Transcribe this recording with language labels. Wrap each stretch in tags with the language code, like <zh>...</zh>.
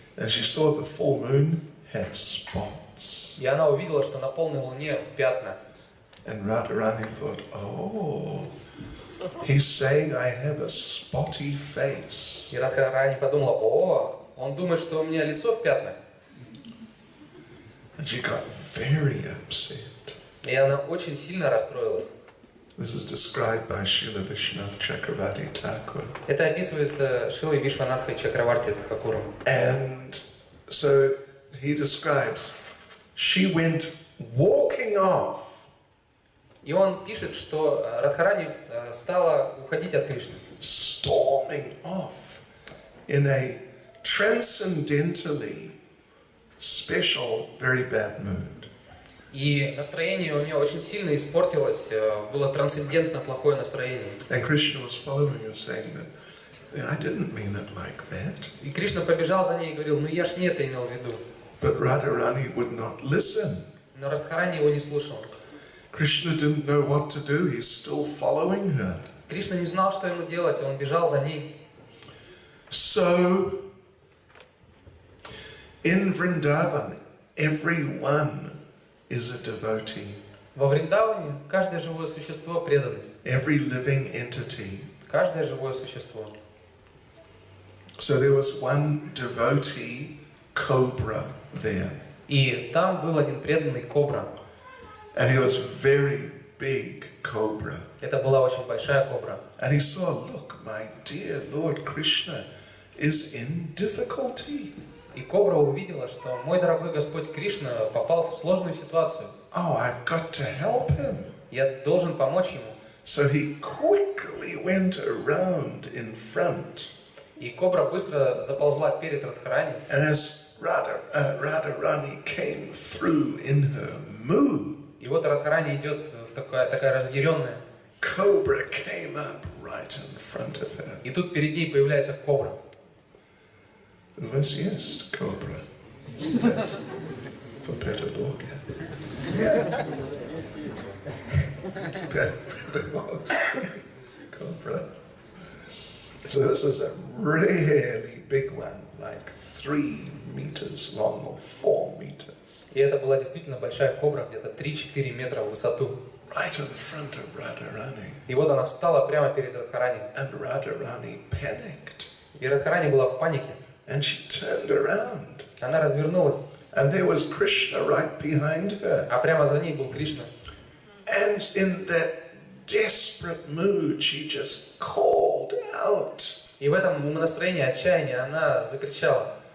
<en>she saw the full moon had spots.</en> <ru>И она увидела, что на полной луне пятна.</ru> <en>And Radharani thought, oh, he's saying I have a spotty face.</en> <ru>И Радхарани подумала, о, он думает, что у меня лицо в пятнах.</ru> <en>And she got very upset.</en> <ru>И она очень сильно расстроилась.</ru> <en>This is described by Srila Vishwanath Chakravarti Thakur.</en> <ru>Это описывается Шрилой Вишванатхой Чакраварти Тхакуром.</ru> <en>And so he describes, she went walking off.</en> <ru>И он пишет, что Радхарани стала уходить от Кришны.</ru> <en>Storming off in a transcendentally special, very bad mood.</en> <ru>И настроение у нее очень сильно испортилось, было трансцендентно плохое настроение.</ru> <en>And Krishna was following her, saying that, I didn't mean it like that.</en> <ru>И Кришна побежал за ней и говорил, ну я ж не это имел в виду.</ru> <en>But Radharani would not listen.</en> <ru>Но Радхарани его не слушал.</ru> <en>Krishna didn't know what to do. He's still following her.</en> <ru>Кришна не знал, что ему делать, он бежал за ней.</ru> <en>So, in Vrindavan, everyone is a devotee.</en> <ru>Во Вриндаване каждое живое существо преданное.</ru> <en>Every living entity.</en> <ru>Каждое живое существо.</ru> <en>So there was one devotee cobra there.</en> <ru>И там был один преданный кобра.</ru> <en>And he was very big cobra.</en> <ru>Это была очень большая кобра.</ru> <en>And he saw, look, my dear Lord Krishna is in difficulty.</en> <ru>И кобра увидела, что мой дорогой Господь Кришна попал в сложную ситуацию.</ru> <en>Oh, I've got to help him.</en> <ru>Я должен помочь ему.</ru> <en>So he quickly went around in front.</en> <ru>И кобра быстро заползла перед Радхарани.</ru> <en>And as Radharani came through in her mood,</en> <ru>И вот Радхарани идет в такая разъяренная.</ru> <en>Cobra came up right in front of her.</en> <ru>И тут перед ней появляется кобра.</ru> <en>Uvasiyast cobra. That's for Peterburg. Yeah. Peterburg. Cobra. So this is a really big one, like 3 meters long or 4 meters.</en> <ru>И это была действительно большая кобра, где-то 3-4 метра в высоту.</ru> <en>Right in front of Radharani.</en> <ru>И вот она встала прямо перед Радхарани.</ru> <en>And Radharani panicked.</en> <ru>И Радхарани была в панике.</ru> <en>And she turned around.</en> <ru>Она развернулась.</ru> <en>And there was Krishna right behind her.</en> <ru>А прямо за ней был Кришна.</ru> <en>And in that desperate mood, she just called out.</en> <ru>И в этом настроении отчаяния она закричала:</ru>